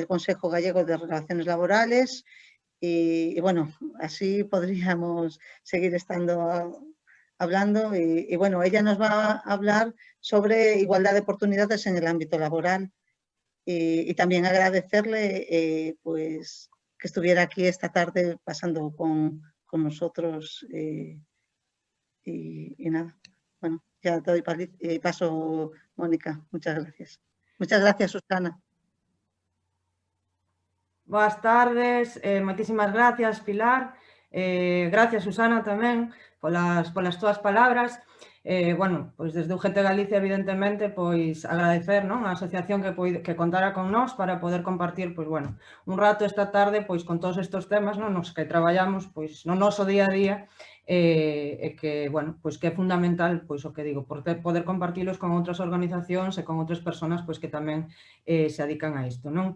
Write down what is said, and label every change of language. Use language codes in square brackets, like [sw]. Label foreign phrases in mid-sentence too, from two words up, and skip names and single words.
[es] Consejo Gallego de Relaciones Laborales y bueno, así podríamos seguir hablando y bueno, ella nos va a hablar sobre igualdad de oportunidades en el ámbito laboral y también agradecerle pues que estuviera aquí esta tarde pasando con nosotros y nada, bueno, ya te doy paso, Mónica, muchas gracias. Muchas gracias, Susana. [gl] Boas tardes, moitísimas gracias, Pilar. Gracias, Susana, tamén, polas túas palabras. Bueno, pois desde UGT Galicia, evidentemente, pois agradecer, non, a asociación que contara con nós para poder compartir, pois, bueno, un rato esta tarde, pois, con todos estes temas, non, nos que traballamos, pois, no noso día a día, e que, bueno, pois, que é fundamental, pois, o que digo, poder compartilos con outras organizacións e con outras persoas, pois, que tamén se dedican a isto, non?